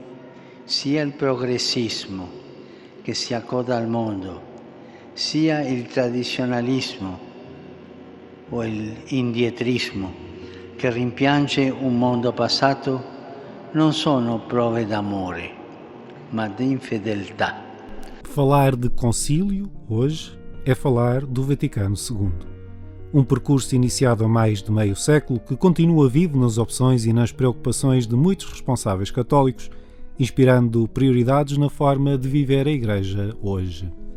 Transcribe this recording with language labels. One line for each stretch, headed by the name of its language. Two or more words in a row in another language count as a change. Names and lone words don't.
Italian: Sia il progressismo che si accoda al mondo, sia il tradizionalismo o l'indietrismo che rimpiange un mondo passato, non sono prove d'amore, ma di infedeltà.
Portuguese: Falar de concílio, hoje, é falar do Vaticano II. Um percurso iniciado há mais de meio século que continua vivo nas opções e nas preocupações de muitos responsáveis católicos, inspirando prioridades na forma de viver a Igreja hoje.